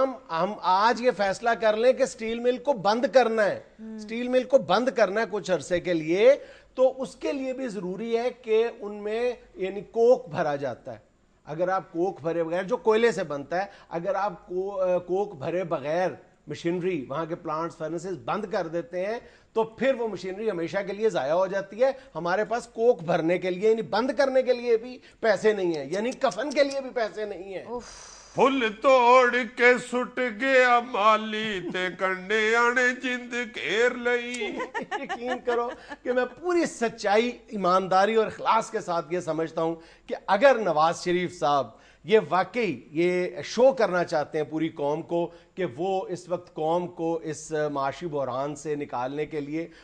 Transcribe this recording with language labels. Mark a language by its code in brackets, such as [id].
[ur] ہم آج یہ فیصلہ کر لیں کہ سٹیل مل کو بند کرنا ہے، سٹیل مل کو بند کرنا ہے کچھ عرصے کے لیے، تو اس کے لیے بھی ضروری ہے کہ ان میں یعنی کوک بھرا جاتا ہے۔ اگر آپ کوک بھرے بغیر، جو کوئلے سے بنتا ہے، اگر آپ کوک بھرے بغیر مشینری وہاں کے پلانٹس فرنسز بند کر دیتے ہیں تو پھر وہ مشینری ہمیشہ کے لیے ضائع ہو جاتی ہے۔ ہمارے پاس کوک بھرنے کے لیے یعنی بند کرنے کے لیے بھی پیسے نہیں ہیں، یعنی کفن کے لیے بھی پیسے نہیں ہیں۔ [pa] پھل توڑ کے سٹ گیا مالی تے کنڈے آنے جند گھیر لئی۔ [ur] یقین کرو کہ میں پوری سچائی، ایمانداری اور اخلاص کے ساتھ یہ سمجھتا ہوں کہ اگر نواز شریف صاحب یہ واقعی یہ شو کرنا چاہتے ہیں پوری قوم کو کہ وہ اس وقت قوم کو اس معاشی بحران سے نکالنے کے لیے